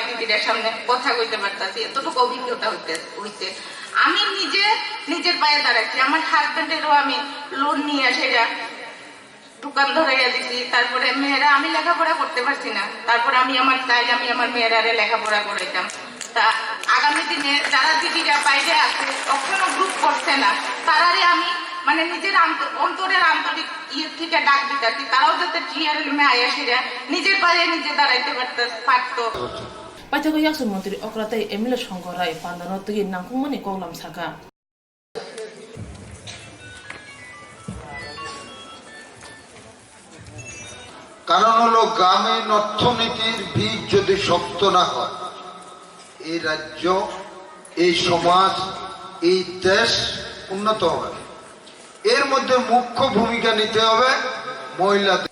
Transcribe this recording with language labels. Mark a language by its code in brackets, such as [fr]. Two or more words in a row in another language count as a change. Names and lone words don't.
[bn] দিদিদের সামনে কথা কইতে পারতাছি এতটুকু অভিজ্ঞতা হইতে আমি নিজের পায়ে দাঁড়াচ্ছি আমার হাজবেন্ডেরও আমি লোন নিয়ে সেটা দোকান ধরাইয়া দিছি তারপরে মেয়েরা আমি লেখাপড়া করতে পারছি না তারপরে আমি আমার মেয়েরারে লেখাপড়া করাইতাম তা আগামী দিনে যারা দিদিরা বাইরে আছে কখনো গ্রুপ করছে না তারারে আমি মানে নিজের অন্তরের আন্তরিক থেকে ডাক দিতাছি তারাও যাতে TRLM আয়া সেরা নিজের পায়ে নিজে দাঁড়াইতে পারতো [trp] Paithago yaksu mantri okratai ML Shankar Rai pandano tugi nangkungmani koklam saka [bn] কারণ হলো গ্রামীণ অর্থনীতির বীজ যদি শক্ত না হয় এই রাজ্য এই সমাজ এই দেশ উন্নত হবে এর মধ্যে মুখ্য ভূমিকা নিতে হবে মহিলাদের